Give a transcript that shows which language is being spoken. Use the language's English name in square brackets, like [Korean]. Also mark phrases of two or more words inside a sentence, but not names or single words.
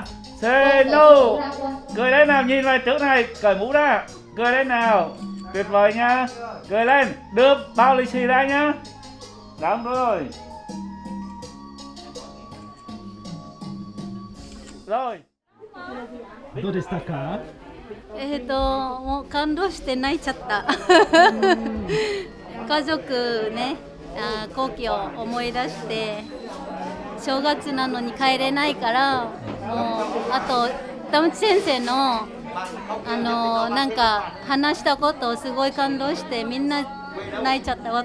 [English] Say no. [Vietnamese] Cười lên nào, nhìn vào chỗ này, cởi mũ ra. Cười lên nào. Tuyệt vời nha. Cười lên, đưa bao lì xì ra nhá. Đúng rồi. Rồi. [Japanese] どうでしたか？もう感動して泣いちゃった。家族ね、故郷を思い出して正月なのに帰れないから、もうあと田淵先生のなんか話したことをすごい感動してみんな泣いちゃった。